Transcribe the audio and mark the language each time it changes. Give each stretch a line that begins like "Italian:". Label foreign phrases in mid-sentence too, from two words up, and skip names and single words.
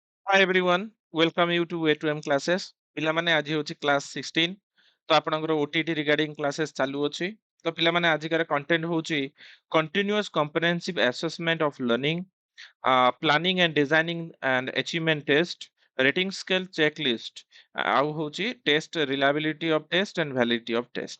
English: Hi everyone, welcome you to A2M classes.
Odia: ପିଲାମାନେ ଆଜି ହଉଛି କ୍ଲାସ୍ 16 ତ ଆପଣଙ୍କର OTT
English: regarding classes
Odia: ଚାଲୁ ଅଛି। ତ ପିଲାମାନେ ଆଜିକାର କଣ୍ଟେଣ୍ଟ ହଉଛି
English: continuous comprehensive assessment of learning, planning and designing and achievement test, rating scale checklist,
Odia: ଆଉ ହଉଛି
English: test reliability of test and validity of test ଆଣ୍ଡ ଭ୍ୟାଲିଡିଟି ଅଫ ଟେଷ୍ଟ।